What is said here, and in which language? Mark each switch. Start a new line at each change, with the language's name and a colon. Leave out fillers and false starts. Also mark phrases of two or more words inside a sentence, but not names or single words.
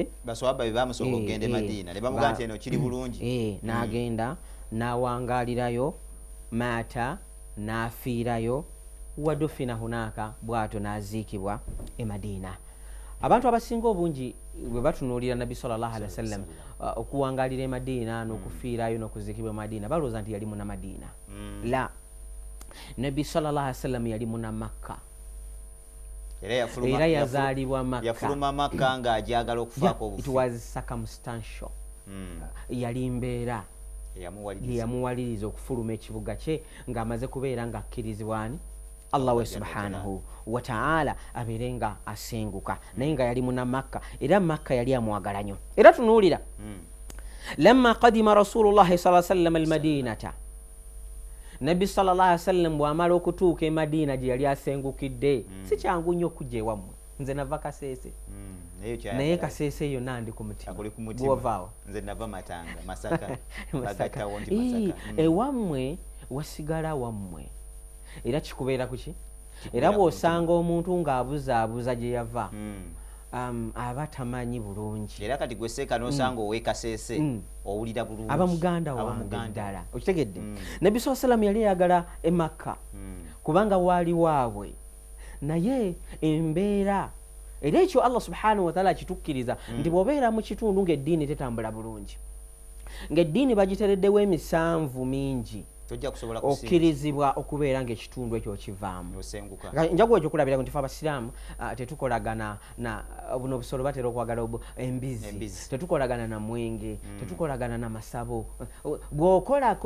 Ganda: basahaba be bamusooka okugenda Madina ne bamugamba nti eno kiri bulungi n'agenda n'awangaalirayo mata n'afiirayo
Arabic: ودفن هناك
Ganda: bw'atyo n'aziikibwa e Madina abantu abasinga obungi bwe batunuulira nabbi
Arabic: صلى الله عليه وسلم
Ganda: okuwangaalira e Madina n'okufiirayo n'okuziikibwa e Madina balowooza nti yali muna Madina la nabbi
Arabic: صلى الله عليه وسلم
Ganda: yali muna Makka era yazaalibwa Makka yafuluma Makka ng'ajagala okufaako obufu
English: it was circumstantial
Ganda: yali mbeera yamuwaliriza okufuluma ekibuga kye ng'amaze kubeera nga akkirizibwani Allah we
Arabic: سبحانه وتعالى
Ganda: abeere nga asenguka naye nga yali muna Makka era Makka yali amwagala nnyo era tunuulira
Arabic: لما قدم رسول الله صلى الله عليه وسلم المدينة
Ganda: nabbi
Arabic: صلى الله عليه وسلم
Ganda: bw'amala okutuuka e Madina gye yali asengukidde si kyangu nnyo okujja ewammwe nze nava Kaseese naye Kaseese eyo nandi ku mutima bw'ovaawo nze nava Matanga Masaka bagattawo nti Masaka ewammwe wasigala wammwe era kikubeera kuki era bw'osanga omuntu ng'abuzaabuza gye yava aba tamanyi bulungi era kati gwe seeka n'osanga ow'e Kaseese owulira bulungi aba muganda wange ddala okitegedde nabbi
Arabic: صلى الله عليه وسلم
Ganda: yali ayagala e Makka kubanga waali waabwe naye embeera era ekyo
Arabic: الله سبحانه وتعالى
Ganda: kitukkiriza nti bw'obeera mu kitundu ng'eddiini tetambula bulungi ng'eddiini bagitereddewo emisanvu mingi okkirizibwa okubeera ng'ekitundu ekyo okivaamu njakuwa ekyo kulabira nti fe abasiraamu tetukolagana na buno obusolo batera okwagala embizi tetukolagana na mwenge tetukolagana na masabo bw'okolako